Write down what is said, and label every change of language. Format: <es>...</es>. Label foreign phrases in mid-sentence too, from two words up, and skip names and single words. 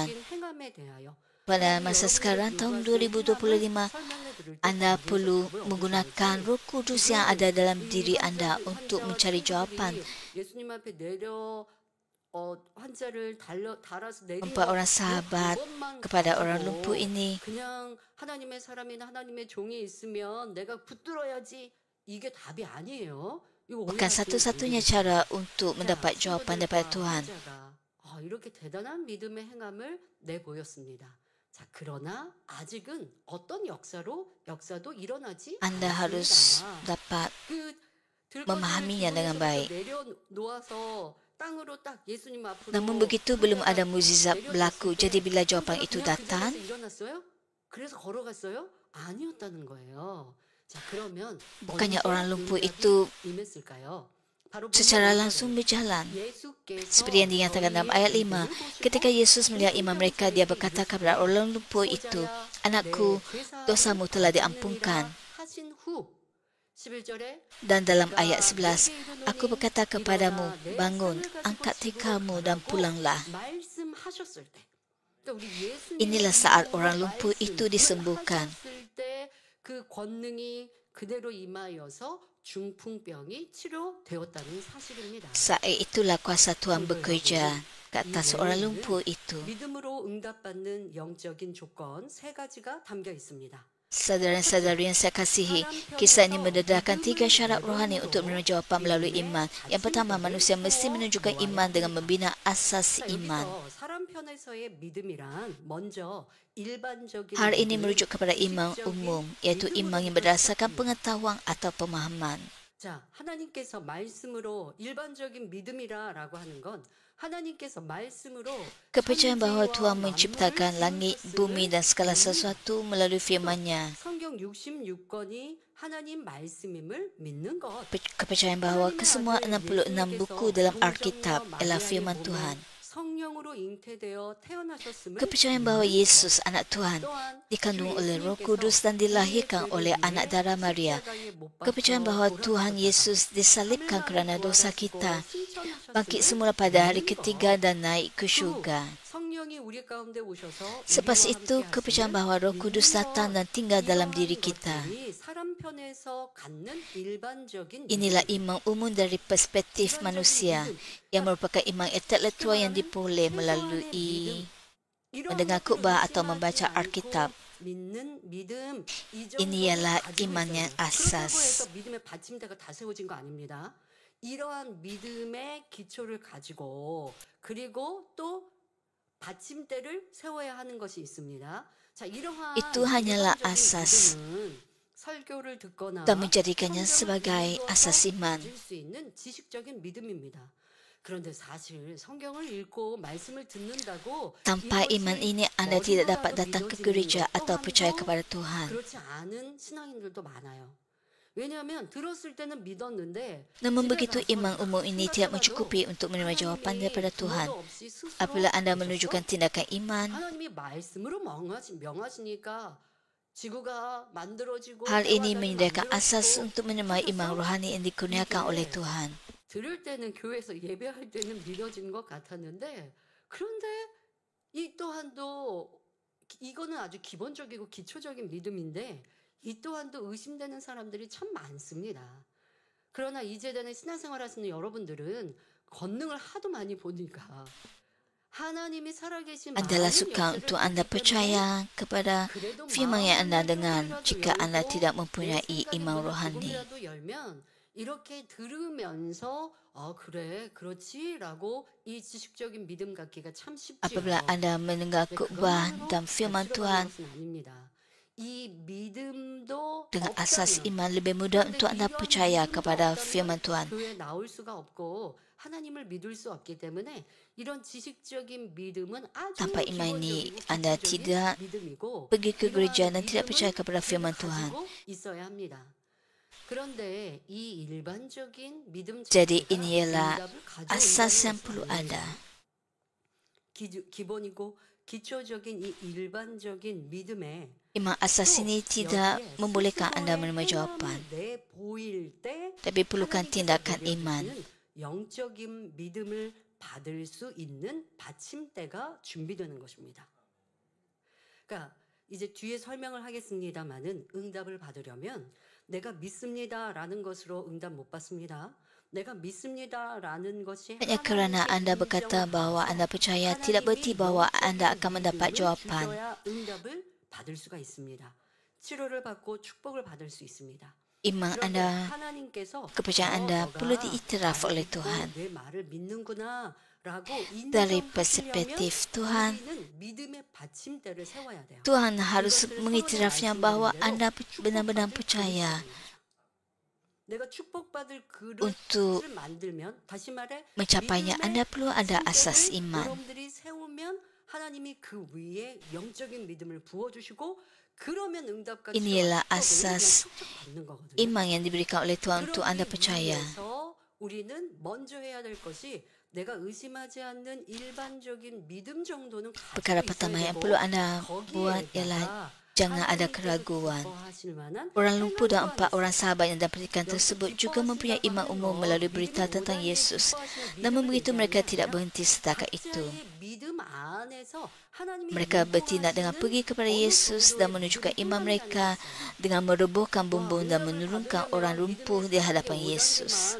<ms>Pada masa sekarang, tahun 2025, anda perlu menggunakan Roh Kudus yang ada dalam diri anda untuk mencari jawapan. 4 orang sahabat kepada orang lumpuh ini</ms> <ko>하나님의 사람이나 하나님의 종이 있으면 내가 붙들어야지, 이게 답이 아니에요.</ko> <ms>bukan satu-satunya cara untuk mendapat jawapan daripada Tuhan.</ms> <ko>이렇게 대단한 믿음의 행함을 내보였습니다. 자, 그러나 아직은 어떤 역사도 일어나지</ko> <ms>Anda harus</ms> <ko>않았습니다.</ko> <ms>dapat</ms> <ko>그</ko> <ms>memahaminya dengan baik.</ms> <ko>내려놓아서 땅으로 딱 예수님 앞으로</ko> <ms>Namun begitu belum ada mukjizat berlaku. Jadi bila jawapan itu datang,</ms> <ko>일어났어요? 그래서 걸어갔어요? 아니었다는 거예요. 자, 그러면</ko> <ms>bukannya</ms> <ko>언제</ko> <ms>orang lumpuh</ms> <ko>능력이</ko> <ms>itu</ms> <ko>임했을까요? 바로</ko> <ms>secara</ms> <ko>보면</ko> <ms>langsung berjalan.</ms> <ko>예수께서</ko> <ms>Seperti yang dinyatakan dalam ayat 5, ketika Yesus melihat imam mereka, dia berkata kepada orang lumpuh itu, "Anakku, dosamu telah diampunkan."</ms> <ko>하신 후 11절에</ko> <ms>Dan dalam ayat 11, "Aku berkata kepadamu, bangun, angkat tikamu dan pulanglah."</ms> <ko>말씀하셨을 때, 그러니까 우리 예수님이</ko> <ms>Inilah saat orang lumpuh itu disembuhkan.</ms> <ko>말씀하셨을 때 그 권능이 그대로 임하여서 중풍병이 치료되었다는 사실입니다.</ko> <ms>Saat itulah kuasa Tuhan bekerja ke atas orang lumpuh itu.</ms> <ko>믿음으로 응답받는 영적인 조건 세 가지가 담겨 있습니다.</ko> <ms>Saudara-saudari yang saya kasihi, kisah ini mendedahkan 3 syarat rohani untuk menerima jawapan melalui iman. Yang pertama, manusia mesti menunjukkan iman dengan membina asas iman.</ms> <ko>여기서 사람 편에서의 믿음이란 먼저 일반적인</ko> <ms>Hal ini merujuk kepada iman umum, iaitu iman yang berdasarkan pengetahuan atau pemahaman.</ms> <ko>자, 하나님께서 말씀으로 일반적인 믿음이라고 하는 건 하나님께서 말씀으로</ko> <ms>Kepercayaan bahawa Tuhan menciptakan langit, bumi dan segala sesuatu melalui firman-Nya.</ms> <ko>성경 66권이 하나님 말씀임을 믿는 것.</ko> <ms>Kepercayaan bahawa kesemua 66 buku dalam Alkitab ialah firman Tuhan.</ms> <ko>성령으로 잉태되어 태어나셨음을</ko> <ms>Kepercayaan bahawa Yesus, anak Tuhan, dikandung oleh Roh Kudus dan dilahirkan oleh anak darah Maria. Kepercayaan bahawa Tuhan Yesus disalibkan kerana dosa kita, bangkit semula pada hari ketiga dan naik ke syurga.</ms> <ko>성령이 우리 가운데 오셔서</ko> <ms>Selepas itu, kepercayaan bahawa Roh Kudus datang dan tinggal dalam diri kita.</ms> <ko>사람 편에서 갖는 일반적인</ko> <ms>Inilah iman umum dari perspektif manusia, yang merupakan iman intelektual yang diperoleh melalui mendengar khutbah atau membaca Alkitab.</ms> <ko>믿는 믿음</ko> <ms>Ini ialah iman yang asas.</ms> <ko>그렇다고 해서 믿음의 받침대가 다 세워진 거 아닙니다. 이러한 믿음의 기초를 가지고 그리고 또 받침대를 세워야 하는 것이 있습니다. 자, 이러한</ko> <ms>Itu hanyalah</ms> <ko>일반적인</ko> <ms>asas.</ms> <ko>믿음은 설교를 듣거나</ko> <ms>Dan menjadikannya</ms> <ko>성경을</ko> <ms>sebagai</ms> <ko>읽어서</ko> <ms>asas iman.</ms> <ko>가질 수 있는 지식적인 믿음입니다. 그런데 사실 성경을 읽고 말씀을 듣는다고</ko> <ms>Tanpa</ms> <ko>이것이</ko> <ms>iman ini, anda tidak</ms> <ko>머리로라도</ko> <ms>dapat datang ke</ms> <ko>믿어지는</ko> <ms>gereja</ms> <ko>것도</ko> <ms>atau percaya</ms> <ko>많고</ko> <ms>kepada Tuhan.</ms> <ko>그렇지 않은 신앙인들도 많아요. 왜냐하면 들었을 때는 믿었는데</ko> <ms>Namun</ms> <ko>집에</ko> <ms>begitu,</ms> <ko>가서</ko> <ms>iman umum ini tidak mencukupi untuk menerima jawapan daripada Tuhan.</ms> <ko>부모도 없이 스스로</ko> <ms>Apabila anda</ms> <ko>오셔서</ko> <ms>menunjukkan tindakan iman,</ms> <ko>하나님이 말씀으로 명하시니까 지구가 만들어지고</ko> <ms>hal ini</ms> <ko>해와들이</ko> <ms>menyediakan asas</ms> <ko>만들어지고</ko> <ms>untuk menerima iman rohani yang dikurniakan oleh Tuhan.</ms> <ko>들을 때는 교회에서 예배할 때는 믿어지는 것 같았는데 그런데 이 또한도 이거는 아주 기본적이고 기초적인 믿음인데 이 또한도 의심되는 사람들이 참 많습니다. 그러나 이 재단에 신앙생활 하시는 여러분들은 권능을 하도 많이 보니까 하나님이 살아계신</ko> <ms>Adalah</ms> <ko>많은</ko> <ms>suka</ms> <ko>역사를</ko> <ms>untuk anda</ms> <ko>봤기 때문에</ko> <ms>percaya kepada</ms> <ko>그래도</ko> <ms>firman yang anda dengar</ms> <ko>마음의</ko> <ms>jika</ms> <ko>문이라도</ko> <ms>anda</ms> <ko>열고</ko> <ms>tidak</ms> <ko>내</ko> <ms>mempunyai</ms> <ko>생각의</ko> <ms>iman</ms> <ko>문을</ko> <ms>rohani.</ms> <ko>조금이라도 열면 이렇게 들으면서 그래 그렇지라고 이 지식적인 믿음 갖기가 참 쉽지요.</ko> <ms>Apabila anda mendengar khutbah dan firman Tuhan</ms> <ko>이 믿음도</ko> <ms>dengan asas</ms> <ko>없다면</ko> <ms>iman, lebih mudah</ms> <ko>그런데</ko> <ms>untuk anda</ms> <ko>이러한</ko> <ms>percaya</ms> <ko>믿음도</ko> <ms>kepada</ms> <ko>없다면</ko> <ms>firman Tuhan.</ms> <ko>교회에 나올 수가 없고 하나님을 믿을 수 없기 때문에 이런 지식적인 믿음은 아주</ko> <ms>Tanpa iman ini,</ms> <ko>기본적이고</ko> <ms>anda</ms> <ko>기초적인</ko> <ms>tidak</ms> <ko>믿음이고</ko> <ms>pergi ke gereja dan</ms> <ko>이러한</ko> <ms>tidak percaya</ms> <ko>믿음은</ko> <ms>kepada firman</ms> <ko>우리가</ko> <ms>Tuhan.</ms> <ko>가지고 있어야 합니다. 그런데 이 일반적인 믿음</ko> <ms>Jadi</ms> <ko>자체가</ko> <ms>ini ialah</ms> <ko>응답을 가져온다는</ko> <ms>asas yang</ms> <ko>것은</ko> <ms>perlu</ms> <ko>아닙니다.</ko> <ms>ada.</ms> <ko>기본이고 기초적인 이 일반적인 믿음에</ko> <ms>Iman asas ini tidak membolehkan anda menerima jawapan,</ms> <ko>내보일 때</ko> <ms>tapi perlukan</ms> <ko>하나님께서</ko> <ms>tindakan iman.</ms> <ko>내려주시는 영적인 믿음을 받을 수 있는 받침대가 준비되는 것입니다. 그러니까 이제 뒤에 설명을 하겠습니다마는 응답을 받으려면 내가 믿습니다라는 것으로 응답 못 받습니다. 내가 믿습니다라는 것이</ko> <ms>Hanya kerana anda berkata bahawa anda percaya, tidak berarti bahawa anda akan mendapat jawapan.</ms> <ko>응답을 받을 수가 있습니다. 치료를 받고 축복을 받을 수 있습니다.</ko> <ms>Iman</ms> <ko>그런데</ko> <ms>Anda,</ms> <ko>하나님께서</ko> <ms>kepercayaan Anda perlu</ms> <ko>너가</ko> <ms>diiktiraf</ms> <ko>나를</ko> <ms>oleh</ms> <ko>믿고</ko> <ms>Tuhan.</ms> <ko>내 말을 믿는구나라고</ko> <ms>Dari</ms> <ko>인정하시려면</ko> <ms>perspektif Tuhan,</ms> <ko>우리는 믿음의 받침대를 세워야 돼요.</ko> <ms>Tuhan harus</ms> <ko>이것을</ko> <ms>mengiktirafnya</ms> <ko>서론에</ko> <ms>bahwa</ms> <ko>말씀드린</ko> <ms>Anda</ms> <ko>대로</ko> <ms>benar-benar</ms> <ko>축복받을</ko> <ms>percaya</ms> <ko>그릇입니다. 내가 축복받을</ko> <ms>untuk</ms> <ko>그릇을 만들면 다시 말해</ko> <ms>mencapainya. Anda</ms> <ko>믿음의</ko> <ms>perlu ada asas</ms> <ko>받침대를</ko> <ms>iman.</ms> <ko>여러분들이 세우면 하나님이 그 위에 영적인 믿음을 부어주시고 그러면 응답과</ko> <ms>Inilah</ms> <ko>치유가</ko> <ms>asas</ms> <ko>척척 받는 거거든요.</ko> <ms>iman yang diberikan oleh Tuhan untuk Anda</ms> <ko>그러기</ko> <ms>percaya.</ms> <ko>위해서 우리는 먼저 해야 될 것이 내가 의심하지 않는 일반적인 믿음 정도는</ko> <ms>Perkara</ms> <ko>가지고</ko> <ms>pertama</ms> <ko>있어야</ko> <ms>yang</ms> <ko>되고</ko> <ms>perlu Anda buat ialah</ms> <ko>거기에다가</ko> <ms>jangan ada</ms> <ko>하나님께서</ko> <ms>keraguan.</ms> <ko>기뻐하실 만한</ko> <ms>Orang lumpuh dan</ms> <ko>행함</ko> <ms>4 orang sahabat yang dalam petikan tersebut juga mempunyai iman umum melalui berita tentang Yesus. Namun begitu mereka tidak berhenti setakat itu. Mereka bertindak dengan pergi kepada Yesus dan menunjukkan iman mereka dengan merobohkan bumbung dan menurunkan orang lumpuh di hadapan Yesus.</ms>